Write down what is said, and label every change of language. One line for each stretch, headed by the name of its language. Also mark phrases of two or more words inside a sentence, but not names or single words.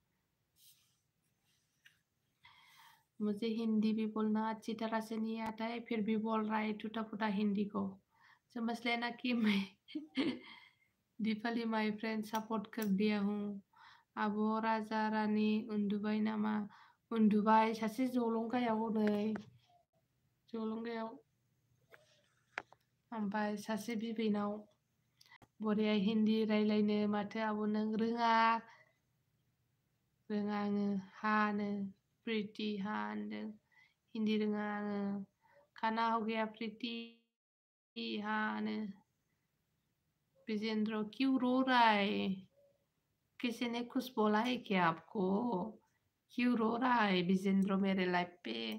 Hindi: मुझे हिंदी भी बोलना अच्छी तरह से नहीं आता है फिर भी बोल रहा है टूटा फूटा हिंदी को समझ लेना कि मैं दीपाली
English: my friend
Hindi: सपोर्ट कर दिया हूँ
Bodo: आब' राजा रानी उन्दुबाय नामा उन्दुबाय सासे जलंगायाव हनै जलंगायाव ओमफ्राय सासे बिबैनाव बरिया हिन्दी रायलायनो माथो आब' नों रोङा आङो हानो प्रीति हा होनदों हिन्दी रोङा आङो
Hindi: खाना हो गया प्रीति हानो विजेंद्र क्यों रो रहा है किसी ने कुछ बोला है क्या आपको क्यों रो रहा है विजेंद्र मेरे लाइफ पे